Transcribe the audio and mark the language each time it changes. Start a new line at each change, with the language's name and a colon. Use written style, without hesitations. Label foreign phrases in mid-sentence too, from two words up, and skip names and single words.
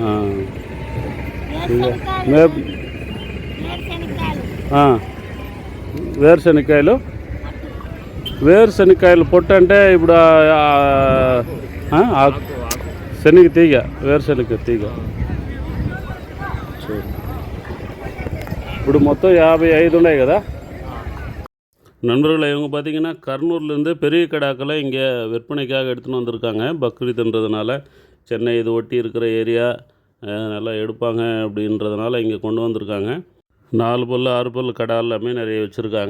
Telugu: వేరుశనక్కాయలు పొట్టు అంటే ఇప్పుడు శనగ తీగ, వేరుశనగ తీగ. ఇప్పుడు మొత్తం 55 ఉన్నాయి కదా நண்பர்கள்.
Tamil: இவங்க பார்த்திங்கன்னா கர்னூர்லேருந்து பெரிய கடாக்களை இங்கே விற்பனைக்காக எடுத்துன்னு வந்திருக்காங்க. பக்ரீத்ன்றதுனால சென்னை இது ஒட்டி இருக்கிற ஏரியா நல்லா எடுப்பாங்க அப்படின்றதுனால இங்கே கொண்டு வந்திருக்காங்க. 4 பல்லு 6 பல்லு கடை எல்லாமே நிறைய வச்சுருக்காங்க.